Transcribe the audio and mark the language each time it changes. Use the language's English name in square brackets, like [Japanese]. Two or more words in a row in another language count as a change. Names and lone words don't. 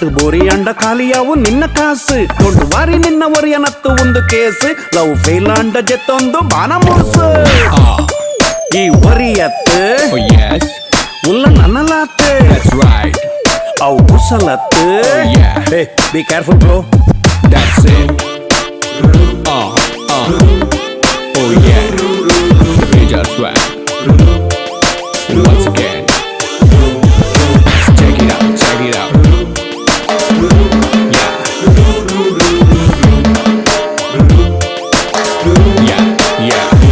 [Tulu] ಬೋರಿ ಅಂಡ ಖಾಲಿಯಾವು ನಿನ್ನ ಕಾಸು ದೊಡ್ಡ ವಾರಿ ನಿನ್ನ ಒರಿಯನತ್ತು ಒಂದು ಕೇಸ್ [English] love fail [Tulu] ಅಂಡ ಜೆತ್ತೊಂದು ಬಾನ ಮೂರ್ಸು ಈ ಒರಿಯತ್ತು [English] Oh yes, [Tulu] ಉಲ್ಲ ನನ್ನಲಾತ್ತು [English] that's right. [Tulu] ಅವು ಕುಸಲತ್ತು [English] Yeah. Hey be careful bro That's it. Oh yeah, the major swag. Once again, check it out, check it out. Yeah. Yeah, yeah.